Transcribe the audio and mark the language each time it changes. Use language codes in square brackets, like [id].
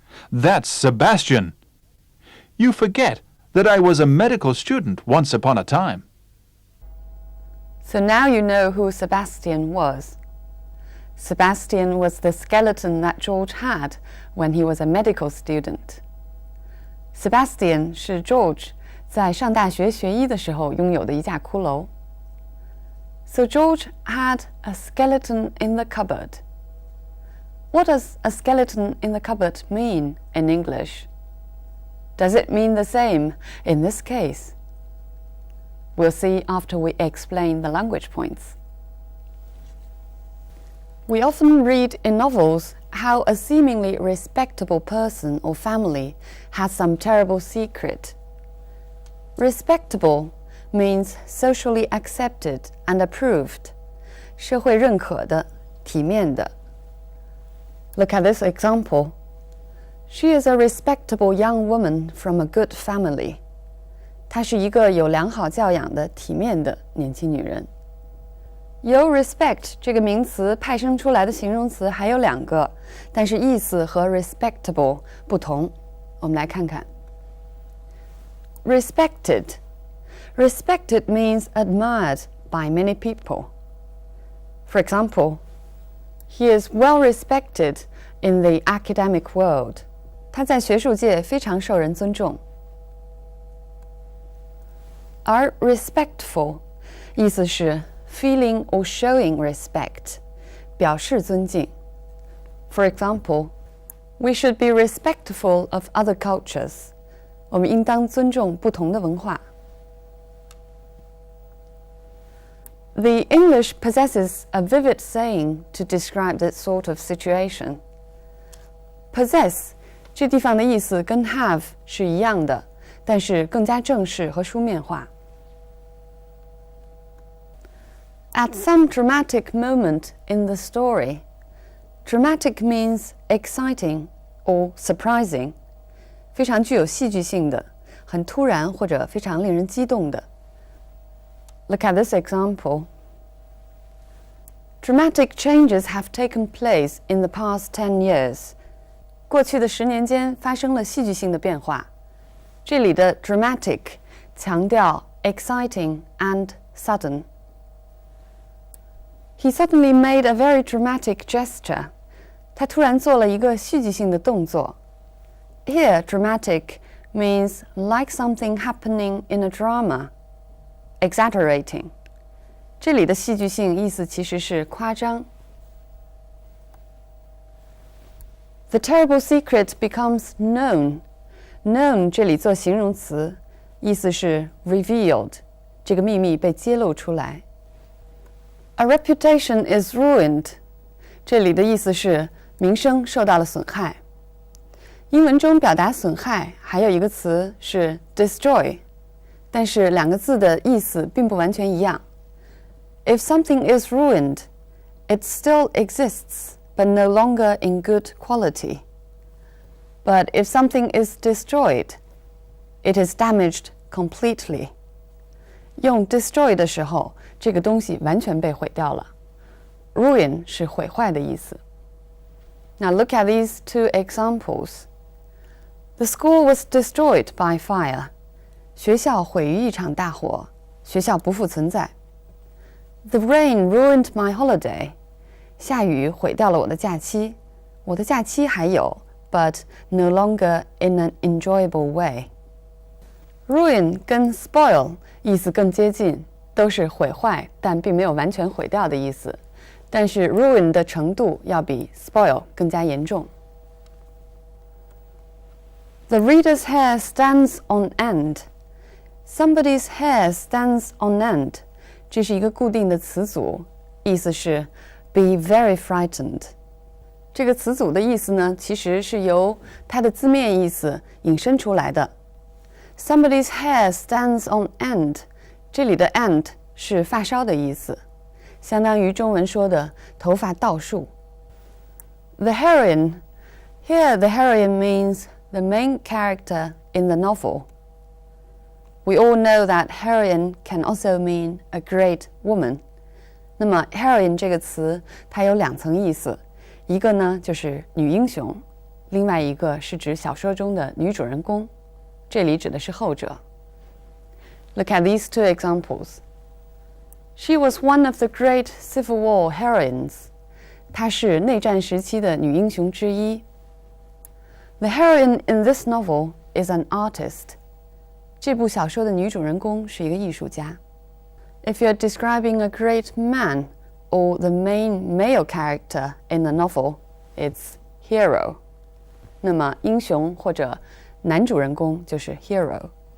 [en] "That's Sebastian. You forget that I was a medical student once upon a time." So now you know who Sebastian was. Sebastian was the skeleton that George had when he was a medical student. [zh] Sebastian 是 George 在上大学学医的时候拥有的一架骷髅。 [en] So George had a skeleton in the cupboard. What does a skeleton in the cupboard mean in English? Does it mean the same in this case? We'll see after we explain the language points. We often read in novels how a seemingly respectable person or family has some terrible secret. Respectable means socially accepted and approved, [zh] 社会认可的，体面的。 [en] Look at this example. She is a respectable young woman from a good family. [zh] 她是一个有良好教养的、体面的年轻女人。由 respect 这个名词派生出来的形容词还有2个，但是意思和 respectable 不同。我们来看看。Respected. [en] Respected means admired by many people. For example, he is well respected in the academic world. [zh] 他在学术界非常受人尊重。而 respectful 意思是 [en] feeling or showing respect, [zh] 表示尊敬。 [en] For example, we should be respectful of other cultures. [zh] 我们应当尊重不同的文化。 [en] The English possesses a vivid saying to describe that sort of situation. [zh] Possess 这地方的意思跟 have 是一样的，但是更加正式和书面化。 [en] At some dramatic moment in the story, Dramatic means exciting or surprising， [zh] 非常具有戏剧性的，很突然或者非常令人激动的。 [en] Look at this example. Dramatic changes have taken place in the past 10 years. [zh] 过去的10年间发生了戏剧性的变化。这里的 dramatic 强调 [en] exciting and sudden. He suddenly made a very dramatic gesture. [zh] 他突然做了一个戏剧性的动作。 [en] Here, dramatic means like something happening in a drama, exaggerating. [zh] 这里的戏剧性意思其实是夸张。 [en] The terrible secret becomes known. [zh] Known 这里做形容词，意思是 revealed， 这个秘密被揭露出来。 [en] A reputation is ruined. [zh] 这里的意思是名声受到了损害。英文中表达损害还有一个词是 destroy， 但是两个字的意思并不完全一样。 [en] If something is ruined, it still exists, but no longer in good quality. But if something is destroyed, it is damaged completely. [zh] 用 destroy 的时候，这个东西完全被毁掉了。 Ruin 是毁坏的意思。 [en] Now look at these two examples. The school was destroyed by fire. [zh] 学校毁于一场大火，学校不复存在。 [en] The rain ruined my holiday. [zh] 下雨毁掉了我的假期，我的假期还有 [en] but no longer in an enjoyable way. [zh] Ruin 跟 spoil 意思更接近，都是毁坏，但并没有完全毁掉的意思。但是 ruin 的程度要比 spoil 更加严重。 [en] The reader's hair stands on end. Somebody's hair stands on end. [zh] 这是一个固定的词组，意思是 [en] be very frightened. [zh] 这个词组的意思呢，其实是由它的字面意思引申出来的。 [en] Somebody's hair stands on end. [zh] 这里的 end 是发梢的意思，相当于中文说的头发倒竖。 [en] The heroine. Here the heroine means the main character in the novel. We all know that heroine can also mean a great woman. [zh] 那么 heroine 这个词它有两层意思，一个呢就是女英雄，另外一个是指小说中的女主人公，这里指的是后者。 [en] Look at these two examples. She was one of the great Civil War heroines. [zh] 她是内战时期的女英雄之一。 [en] The heroine in this novel is an artist. [zh] 这部小说的女主人公是一个艺术家。 [en] If you're describing a great man or the main male character in the novel, it's hero. [zh] 那么英雄或者男主人公就是 hero.